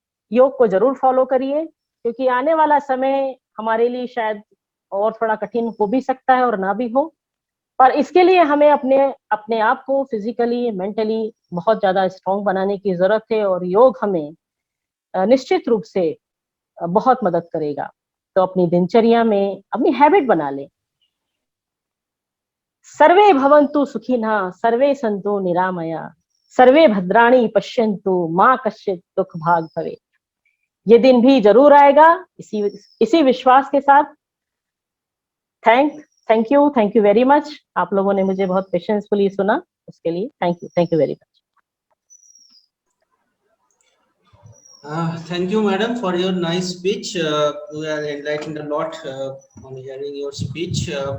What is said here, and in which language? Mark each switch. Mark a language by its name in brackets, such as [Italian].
[Hindi] योग को जरूर फॉलो करिए, क्योंकि आने वाला समय हमारे लिए शायद और थोड़ा कठिन हो भी सकता है और ना भी हो, पर इसके लिए हमें अपने आप को फिजिकली, मेंटली बहुत ज्यादा स्ट्रॉन्ग बनाने की जरूरत है, और योग हमें निश्चित रूप से बहुत मदद करेगा। तो अपनी दिनचर्या में अपनी हैबिट बना लें। [Sanskrit] सर्वे भवन्तु सुखिनः, सर्वे सन्तु निरामया, सर्वे भद्राणि पश्यन्तु, मां कश्चित् दुख भाग भवेत्। [Hindi] ये दिन भी जरूर आएगा, इसी विश्वास के साथ। [English] Thank you very much. [Hindi] आप लोगों ने मुझे बहुत पेशेंसफुली सुना, उसके लिए [English] Thank you very much. Thank you, madam, for your nice speech. We are enlightened a lot on hearing your speech.